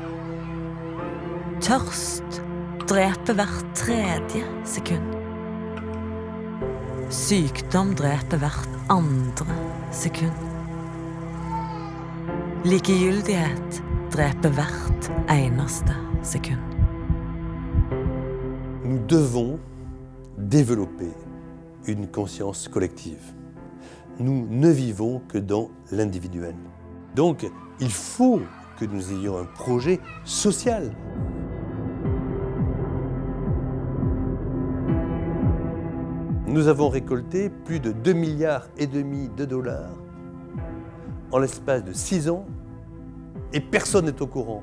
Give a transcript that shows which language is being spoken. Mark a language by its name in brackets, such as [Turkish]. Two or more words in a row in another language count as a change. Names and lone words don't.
[Norwegian] Tørst dreper hvert 3. sekund. Sykdom dreper hvert 2. sekund. Likegyldighet dreper hvert 1. sekund. [French] Nous devons développer une conscience collective. Nous ne vivons que dans l'individuel. Donc, il faut que nous ayons un projet social. Nous avons récolté plus de 2,5 milliards de dollars en l'espace de 6 ans et personne n'est au courant.